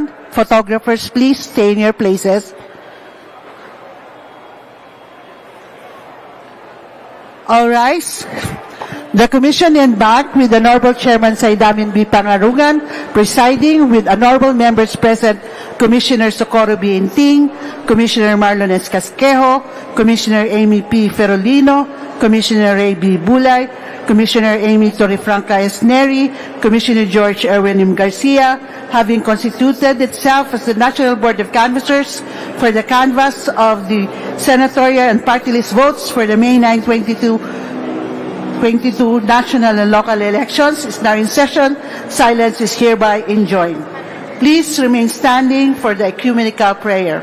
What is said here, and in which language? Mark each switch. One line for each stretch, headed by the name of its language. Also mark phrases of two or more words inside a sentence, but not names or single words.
English: Photographers, please stay in your places. All rise. The Commission embarked with Honorable Chairman Saidamin B. Pangarungan, presiding with Honorable members present, Commissioner Socorro B. Inting, Commissioner Marlon S. Casquejo, Commissioner Amy P. Ferolino, Commissioner Ray B. Bulay, Commissioner Amy Torrefranca S. Neri, Commissioner George Erwin M. Garcia, having constituted itself as the National Board of Canvassers for the canvass of the senatorial and party list votes for the May 9, 2022 national and local elections is now in session. Silence is hereby enjoined. Please remain standing for the ecumenical prayer.